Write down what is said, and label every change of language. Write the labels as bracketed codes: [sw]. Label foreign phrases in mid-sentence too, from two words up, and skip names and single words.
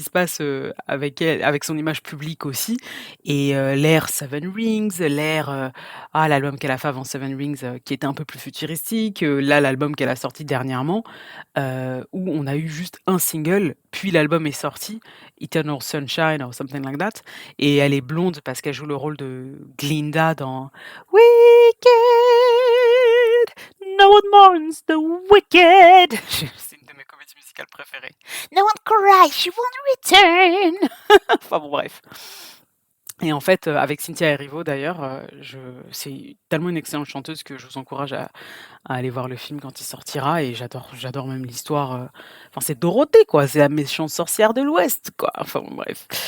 [fr] se passe, avec elle, avec son image publique aussi et l'ère Seven Rings, l'album qu'elle a fait avant Seven Rings, qui était un peu plus futuristique, là, l'album qu'elle a sorti dernièrement, où on a eu juste un single, puis l'album est sorti, Eternal Sunshine [en] or something like that [fr] et elle est blonde parce qu'elle joue le rôle de Glinda dans Wicked, [en] no one mourns the wicked. [fr] C'est une de mes comédies musicales préférées. [en] No one cries, she won't return. [fr] Enfin bon, bref. Et en fait, avec Cynthia Erivo d'ailleurs, c'est tellement une excellente chanteuse que je vous encourage à aller voir le film quand il sortira et j'adore même l'histoire, enfin c'est Dorothée quoi, c'est la méchante sorcière de l'Ouest quoi, enfin bon bref.